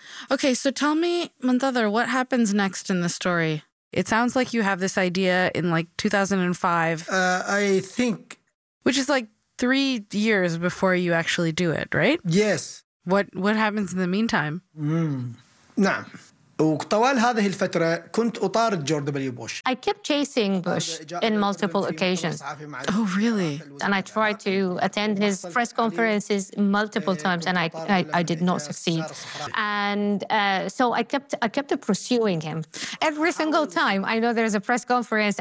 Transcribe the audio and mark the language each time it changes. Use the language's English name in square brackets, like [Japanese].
[English] Okay, so tell me, Muntadhar, what happens next in the story? It sounds like you have this idea in like 2005. I think. Which is like 3 years before you actually do it, right? Yes. What happens in the meantime? Mm. Nah. [Arabic] وطوال هذه الفترة كنت أطارد جورج دبليو بوش. [English] I kept chasing Bush in multiple occasions. Oh, really? And I tried to attend his press conferences multiple times, and I did not succeed. And so I kept pursuing him every single time. I know there's a press conference.